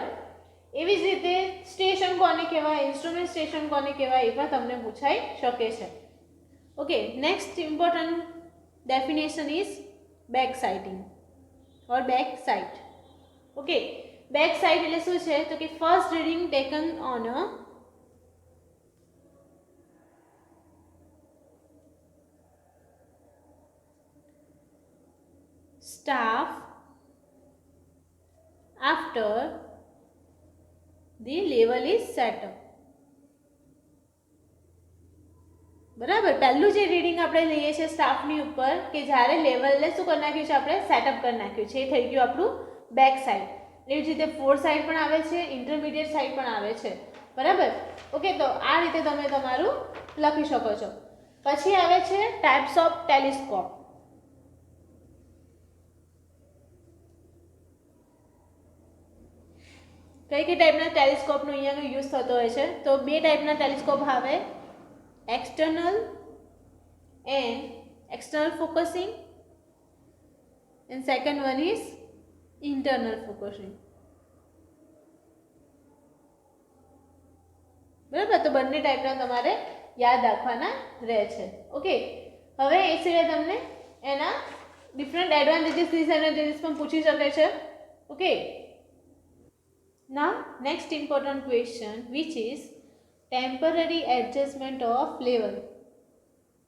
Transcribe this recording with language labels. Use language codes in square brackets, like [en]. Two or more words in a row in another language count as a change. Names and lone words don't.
[gu] એવી જ રીતે સ્ટેશન કોને કહેવાય, [en] instrument station [gu] કોને કહેવાય, એ પણ તમને પૂછાઈ શકે છે. [en] okay, next important definition is back sighting or back sight. okay, back side [gu] એટલે શું છે? તો કે [en] first reading taken on a staff after the level is set up. [gu] બરાબર, પહેલું જે રીડિંગ આપણે લઈએ છીએ સ્ટાફની ઉપર કે જ્યારે લેવલને શું કરી નાખ્યું છે, આપણે સેટઅપ કરી નાખ્યું છે, એ થઈ ગયું આપણું [en] back side. [gu] એવી જ રીતે [en] forth side [gu] પણ આવે છે, [en] intermediate side [gu] પણ આવે છે, બરાબર. ઓકે, તો આ રીતે તમે તમારું લખી શકો છો. પછી આવે છે [en] types of telescope. [gu] કઈ કઈ ટાઈપના ટેલિસ્કોપનો અહીંયા યુઝ થતો હોય છે? તો બે ટાઈપના ટેલિસ્કોપ આવે, [en] external and external focusing, and second one is internal focusing. [gu] બરાબર, તો બંને ટાઈપના તમારે યાદ રાખવાના રહે છે. ઓકે, હવે એ સિવાય તમને એના ડિફરન્ટ [en] advantages disadvantages [gu] પણ પૂછી શકે છે. ઓકે, [en] now next important question, which is temporary adjustment of level.